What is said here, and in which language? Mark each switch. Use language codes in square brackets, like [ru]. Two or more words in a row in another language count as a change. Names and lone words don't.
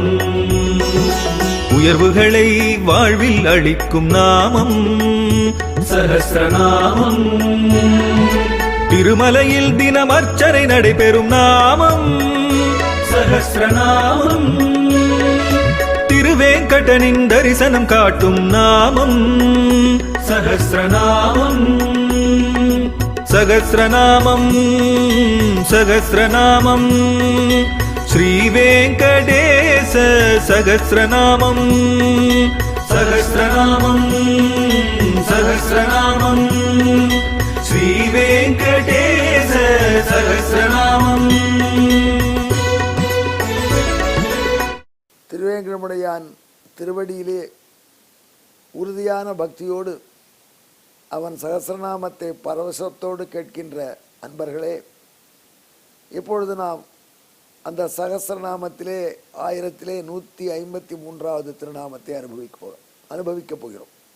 [ta] உயர்வுகளை வாழ்வில் அளிக்கும் நாமம் சஹஸ்ரநாமம். திருமலையில் தினம் அர்ச்சனை நடைபெறும் நாமம் சஹஸ்ரநாமம். திருவேங்கடனின் தரிசனம் காட்டும் நாமம் சஹஸ்ரநாமம். [sa] सहस्रनामं सहस्रनामं श्रीवेङ्कटेश सहस्रनामं सहस्रनामं सहस्रनामं श्रीवेङ्कटेश सहस्रनामं। [ta] திருவேங்கடமுடையான் திருவடியிலே உறுதியான பக்தியோடு அவன் சகஸ்ரநாமத்தை பரவசத்தோடு கேட்கின்ற அன்பர்களே, இப்பொழுது நாம் அந்த சகஸ்ரநாமத்திலே 1153வது திருநாமத்தை அனுபவிக்கப் போகிறோம்.